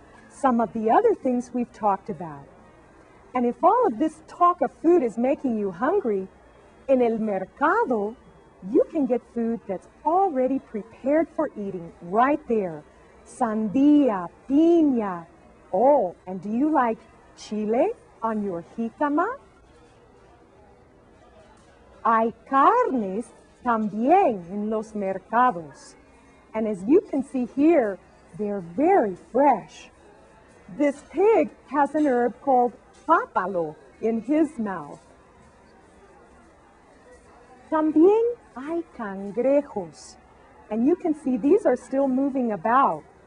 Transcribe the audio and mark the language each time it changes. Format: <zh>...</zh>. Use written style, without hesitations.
<en>Some of the other things we've talked about. And if all of this talk of food is making you hungry, in el mercado, you can get food that's already prepared for eating right there. Sandía, piña. Oh, and do you like chile on your jicama?</en> <es>Hay carnes también en los mercados.</es> <en>And as you can see here, they're very fresh. This pig has an herb called pápalo in his mouth.</en> <es>También hay cangrejos.</es> <en>And you can see these are still moving about.</en>